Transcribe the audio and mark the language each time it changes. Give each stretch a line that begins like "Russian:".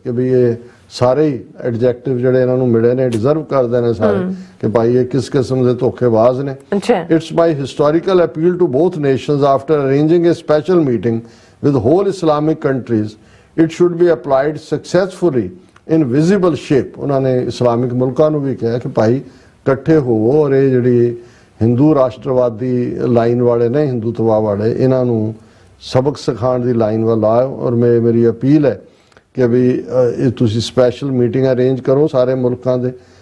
Punjabi: ਕਿ ਵੀ ਇਹ ਸਾਰੇ ਐਡਜੈਕਟਿਵ ਜਿਹੜੇ ਇਹਨਾਂ ਨੂੰ ਮਿਲੇ ਨੇ ਡਿਜ਼ਰਵ ਕਰਦੇ ਨੇ ਸਾਰੇ, ਕਿ ਭਾਈ ਇਹ ਕਿਸ ਕਿਸਮ ਦੇ ਧੋਖੇਬਾਜ਼ ਨੇ।
English: It's my historical appeal to both nations after arranging a special meeting with whole Islamic countries, it should be applied successfully in visible shape।
Punjabi: ਉਹਨਾਂ ਨੇ ਇਸਲਾਮਿਕ ਮੁਲਕਾਂ ਨੂੰ ਵੀ ਕਿਹਾ ਕਿ ਭਾਈ ਇਕੱਠੇ ਹੋਵੋ ਔਰ ਇਹ ਜਿਹੜੀ ਹਿੰਦੂ ਰਾਸ਼ਟਰਵਾਦੀ ਲਾਈਨ ਵਾਲੇ ਨੇ, ਹਿੰਦੂਤਵਾ ਵਾਲੇ, ਇਹਨਾਂ ਨੂੰ ਸਬਕ ਸਿਖਾਉਣ ਦੀ ਲਾਈਨ ਵੱਲ ਆਓ। ਔਰ ਮੇਰੀ ਅਪੀਲ ਹੈ ਕਿ ਵੀ ਇਹ ਤੁਸੀਂ ਸਪੈਸ਼ਲ ਮੀਟਿੰਗ ਅਰੇਂਜ ਕਰੋ ਸਾਰੇ ਮੁਲਕਾਂ ਦੇ।